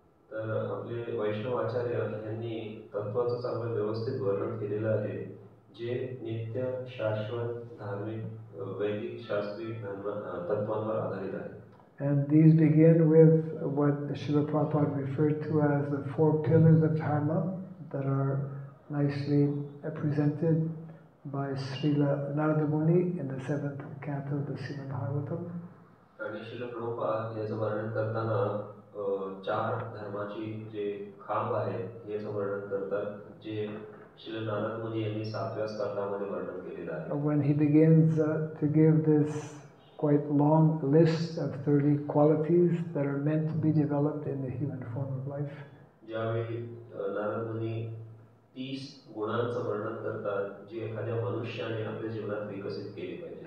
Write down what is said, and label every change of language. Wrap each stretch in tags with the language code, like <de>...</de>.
<mr>तर आपले वैष्णव आचार्य यांनी तत्वाचं चांगलं व्यवस्थित वर्णन केलेलं आहे जे नित्य शाश्वत धार्मिक वैदिक शास्त्रीय तत्वांवर आधारित आहे.</mr> <en>And these begin with what Srila Prabhupada referred to as the 4 pillars of dharma that are nicely presented by Srila Narada Muni in the 7th canto of the Srimad Bhagavatam.</en> <mr>आणि श्रील प्रभुपाद याचं वर्णन करताना 4 धर्माची जे खांब आहेत याचं वर्णन करतात जे श्रील नारद मुनी यांनी 7व्या स्कंदामध्ये वर्णन केलेलं आहे.</mr> <en>When he begins to give this quite long list of 30 qualities that are meant to be developed in the human form of life.</en> <mr>ज्यावेळी नारद मुनी 30 गुणांचं वर्णन करतात जे एखाद्या मनुष्याने आपल्या जीवनात विकसित केले पाहिजे.</mr>